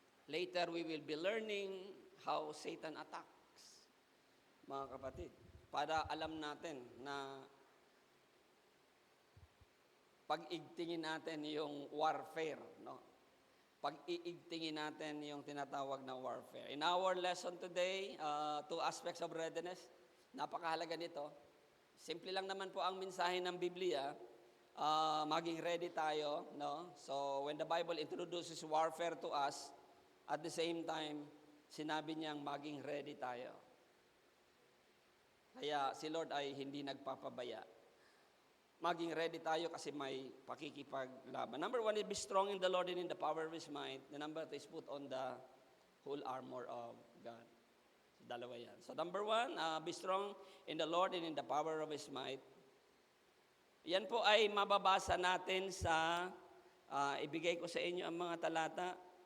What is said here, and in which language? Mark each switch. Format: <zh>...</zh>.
<en>Later, we will be learning how Satan attacks,</en> <tl>mga kapatid, para alam natin na pag-igtingin natin yung warfare, no? Pag-iigtingin natin yung tinatawag na warfare.</tl> <en>In our lesson today, two aspects of readiness.</en> <tl>Napakahalaga nito. Simple lang naman po ang mensahe ng Biblia. Maging ready tayo, no?</tl> <en>So, when the Bible introduces warfare to us, at the same time,</en> <tl>sinabi niyang maging ready tayo. Kaya si Lord ay hindi nagpapabaya. Maging ready tayo kasi may pakikipaglaban.</tl> <en>Number one is be strong in the Lord and in the power of His might. The number two is put on the whole armor of God.</en> <tl>So, dalawa yan.</tl> <en>So number one, be strong in the Lord and in the power of His might.</en> <tl>Yan po ay mababasa natin sa, ibigay ko sa inyo ang mga talata.</tl>